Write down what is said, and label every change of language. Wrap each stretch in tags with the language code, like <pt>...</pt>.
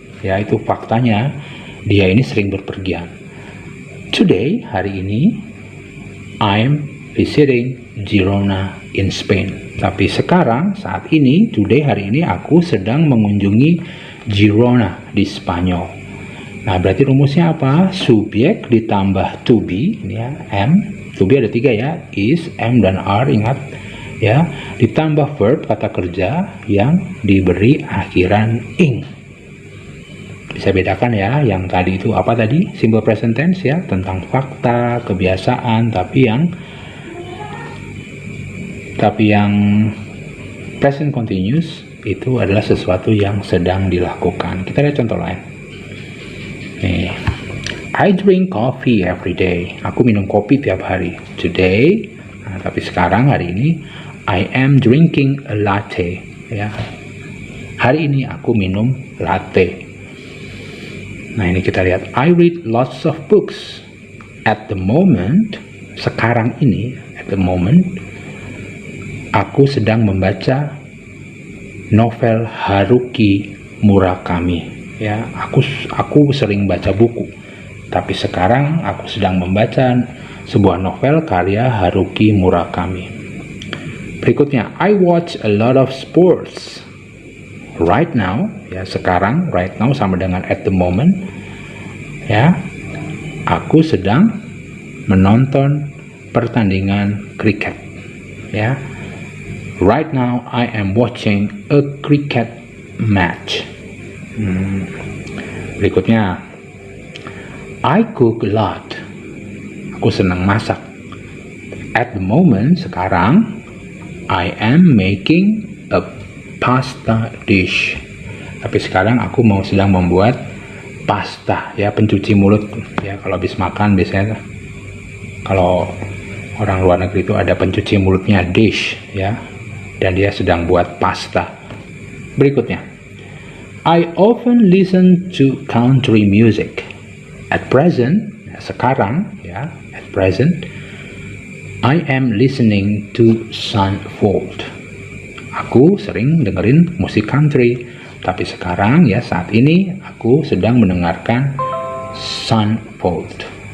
<id>Ya, itu faktanya, dia ini sering berpergian.</id> <en>Today,</en> <id>hari ini,</id> <en>I'm visiting Girona in Spain.</en> <id>Tapi sekarang, saat ini,</id> <en>today,</en> <id>hari ini, aku sedang mengunjungi Girona di Spanyol. Nah, berarti rumusnya apa? Subjek ditambah to be, ya, am. To be ada 3, ya, is, am, dan are, ingat, ya. Ditambah verb, kata kerja, yang diberi akhiran ing. Bisa bedakan, ya, yang tadi itu apa tadi? Simple present tense, ya, tentang fakta, kebiasaan, tapi yang present continuous itu adalah sesuatu yang sedang dilakukan. Kita lihat contoh lain. Nih.</id> <en>I drink coffee every day.</en> <id>Aku minum kopi tiap hari.</id> <en>Today,</en> <id>tapi sekarang, hari ini,</id> <en>I am drinking a latte, ya.</en> <id>Hari ini aku minum latte. Nah, ini kita lihat.</id> <en>I read lots of books. At the moment,</en> <id>sekarang ini,</id> <en>at the moment,</en> <id>aku sedang membaca novel Haruki Murakami. Ya, aku sering baca buku. Tapi sekarang aku sedang membaca sebuah novel karya Haruki Murakami.</id> <en>Berikutnya, I watch a lot of sports. Right now,</en> <id>ya, sekarang,</id> <en>right now</en> <id>sama dengan</id> <en>at the moment,</en> <id>ya, aku sedang menonton pertandingan kriket, ya.</id> <en>Right now I am watching a cricket match. Berikutnya, I cook a lot.</en> <id>Aku senang masak.</id> <en>At the moment,</en> <id>sekarang,</id> <en>I am making a pasta dish.</en> <id>Tapi sekarang aku sedang membuat pasta, ya, pencuci mulut. Ya, kalau habis makan biasanya kalau orang luar negeri itu ada pencuci mulutnya, dish, ya. Dan dia sedang buat pasta.</id> <en>Berikutnya, I often listen to country music. At present,</en> <id>sekarang,</id> <en>ya, at present, I am listening to Sunfold.</en> <id>Aku sering dengerin musik country, tapi sekarang, ya, saat ini aku sedang mendengarkan Sunfold.</id>